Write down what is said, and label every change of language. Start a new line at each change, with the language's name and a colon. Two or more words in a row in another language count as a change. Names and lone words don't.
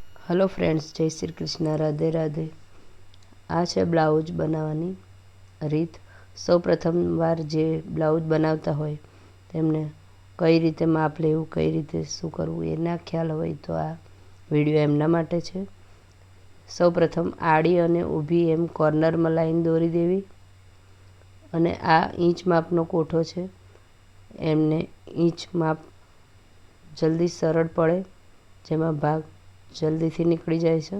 English: hello friends,
Hindi: जय श्री कृष्ण, राधे राधे।
Gujarati: આ છે બ્લાઉઝ બનાવવાની રીત। સૌ પ્રથમવાર જે બ્લાઉઝ બનાવતા હોય તેમને કઈ રીતે માપ લેવું, કઈ રીતે શું કરવું એના ખ્યાલ હોય તો આ વિડીયો એમના માટે છે। સૌ પ્રથમ આડી અને ઊભી એમ કોર્નરમાં લાઈન દોરી દેવી અને આ ઇંચ માપનો કોઠો છે એમને ઇંચ માપ જલ્દી સરળ પડે, જેમાં ભાગ જલ્દીથી નીકળી જાય છે।